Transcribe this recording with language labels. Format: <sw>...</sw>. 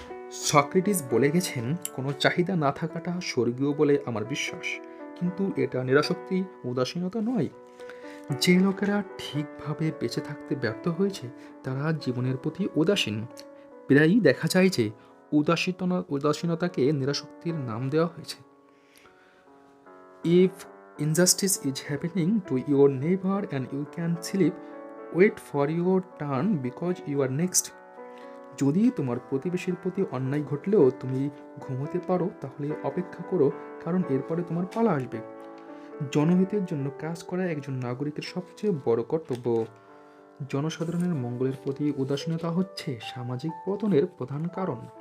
<bn>Socrates বলে গেছেন, কোনো চাহিদা না থাকাটা স্বর্গীয় বলে আমার বিশ্বাস, কিন্তু এটা নিরাসক্তি, উদাসীনতা নয়। যে লোকেরা ঠিকভাবে বেঁচে থাকতে ব্যর্থ হয়েছে, তারা জীবনের প্রতি উদাসীন। প্রায়ই দেখা যায় যে উদাসীনতাকে নিরাসক্তির নাম দেওয়া হয়েছে।</bn> <en>If injustice is happening to your neighbor and you can sleep, wait for your turn because you are next.</en> <bn>যদি তোমার প্রতিবেশীর প্রতি অন্যায় ঘটলেও তুমি ঘুমোতে পারো, তাহলে অপেক্ষা করো, কারণ এরপরে তোমার পালা আসবে। জনহিতের জন্য কাজ করা একজন নাগরিকের সবচেয়ে বড় কর্তব্য। জনসাধারণের মঙ্গলের প্রতি উদাসীনতা হচ্ছে সামাজিক পতনের প্রধান কারণ।</bn>